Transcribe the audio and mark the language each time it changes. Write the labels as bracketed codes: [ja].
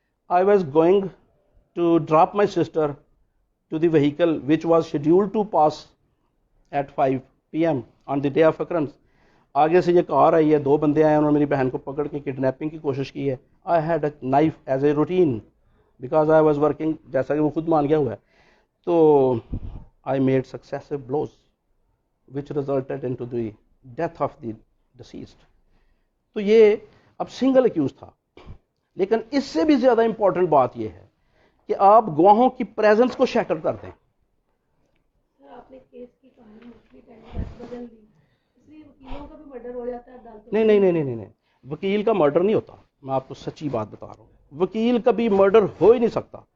[en] I was going to drop my sister to the vehicle which was scheduled to pass at 5 PM on the day of occurrence. [ur] آگے سے یہ کار آئی ہے, 2 بندے آئے, انہوں نے میری بہن کو پکڑ کے کڈنیپنگ کی کوشش کی ہے. [en] I had a knife as a routine because I was working, [ur] جیسا کہ وہ خود مان گیا ہوا ہے. [en] تو I made successive blows which resulted in to the death of the deceased. [ur] تو یہ اب سنگل اکیوز تھا. لیکن اس سے بھی زیادہ امپورٹنٹ بات یہ ہے کہ آپ گواہوں کی پریزنس کو شیکر کر دیں. نہیں, وکیل کا مرڈر نہیں ہوتا. میں آپ کو سچی بات بتا رہا ہوں, وکیل کبھی مرڈر ہو ہی نہیں سکتا.